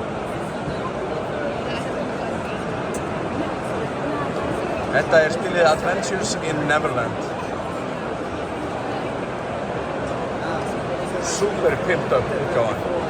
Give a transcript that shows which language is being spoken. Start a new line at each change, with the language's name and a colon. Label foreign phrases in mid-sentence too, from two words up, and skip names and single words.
Icelandic: Þetta er spilið Adventures in Neverland.
English: Super pimped up útgáfan.